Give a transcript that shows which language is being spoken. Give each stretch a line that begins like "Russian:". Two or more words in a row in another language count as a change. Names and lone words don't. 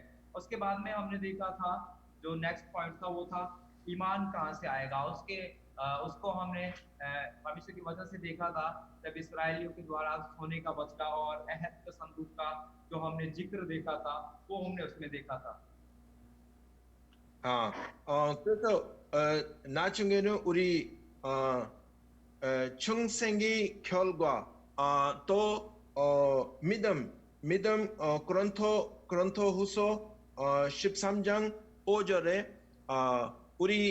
Hindi: उसके बाद में हमने देखा था जो
English: next point
Hindi: था वो था ईमान कहाँ से आएगा। उसको हमने परमेश्वर की वजह से देखा था जब इस्राएलियों के द्वारा सोने का बछड़ा और अहद के संदूक का जो हमने जिक्र देखा था वो हमने उसमें देखा था।
Korean: 그래서 나중에는 우리 중생의 결과 또 믿음 고린토후서 13장 5절에 우리